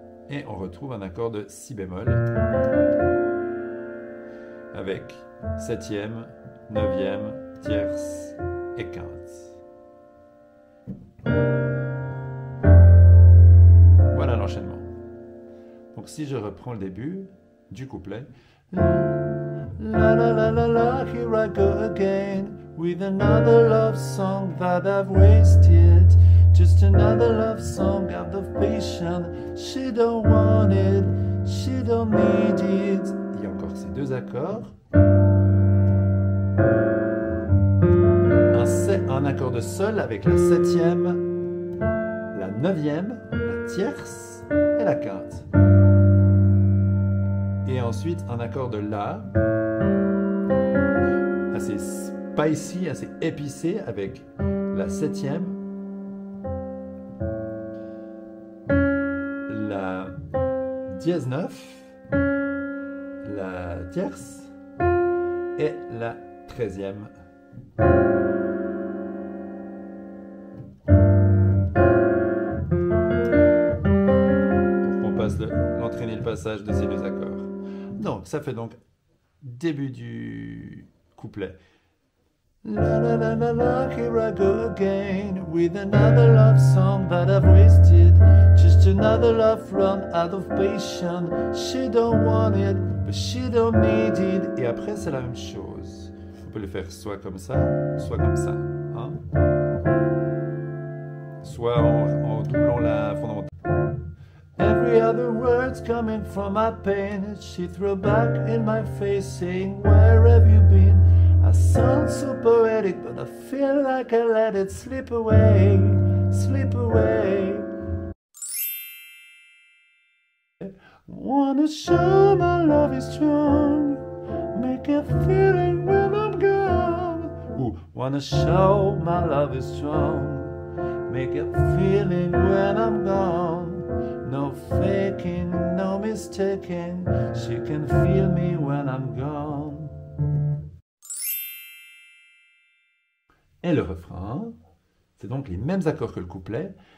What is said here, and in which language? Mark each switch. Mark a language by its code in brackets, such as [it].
[fr] Et on retrouve un accord de Si bémol avec septième, neuvième, tierce et quinte. Voilà l'enchaînement. Donc si je reprends le début du couplet. [en] La la la la la, here I go again with another love song that I've wasted. Just another love song out of patience. She don't want it, she don't need it. [fr] Il y a encore ces deux accords. Un accord de Sol avec la septième, la neuvième, la tierce et la quinte. Et ensuite un accord de La, assez spicy, assez épicé avec la septième, la dièse 9, la tierce et la 13e. Pour qu'on passe l'entraîner le passage de ces deux accords. Donc ça fait donc début du couplet. La la la la la, here I go again with another love song that I've wasted. Just another love run out of patience. She don't want it, but she don't need it. Et après c'est la même chose. On peut le faire soit comme ça, soit comme ça. Hein? Soit en doublant la fondamentale. [en] Every other word words coming from my pain. She threw back in my face saying, where have you been? I sound so poetic, but I feel like I let it slip away, slip away. Wanna show my love is strong, make a feeling when I'm gone. Ooh, wanna show my love is strong, make a feeling when I'm gone. No faking, no mistaking, she can feel me when I'm gone. [fr] Et le refrain, c'est donc les mêmes accords que le couplet.